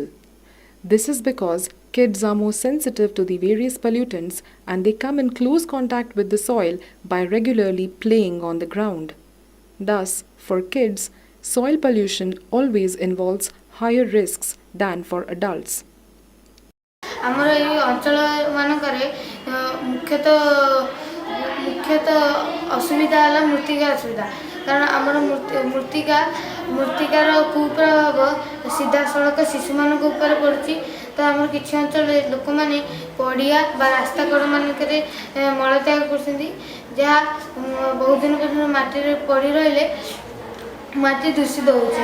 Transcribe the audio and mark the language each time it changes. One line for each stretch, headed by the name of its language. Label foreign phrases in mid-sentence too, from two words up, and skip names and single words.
English: This is because kids are more sensitive to the various pollutants and they come in close contact with the soil by regularly playing on the ground. Thus, for kids, soil pollution always involves higher risks than for adults.
Odia: ଆମର ଏଇ ଅଞ୍ଚଳ ମାନଙ୍କରେ ମୁଖ୍ୟତଃ ଅସୁବିଧା ହେଲା ମୃତ୍ତିକା ଅସୁବିଧା। କାରଣ ଆମର ମୃତ୍ତିକାର କୁପ୍ରଭାବ ସିଧାସଳଖ ଶିଶୁମାନଙ୍କ ଉପରେ ପଡ଼ୁଛି। ତ ଆମର କିଛି ଅଞ୍ଚଳରେ ଲୋକମାନେ ପଡ଼ିଆ ବା ରାସ୍ତା କଡ଼ମାନଙ୍କରେ ମଳତ୍ୟାଗ କରୁଛନ୍ତି, ଯାହା ବହୁତ ଦିନ ପର୍ଯ୍ୟନ୍ତ ମାଟିରେ ପଡ଼ି ରହିଲେ ମାଟି ଦୂଷିତ ହେଉଛି।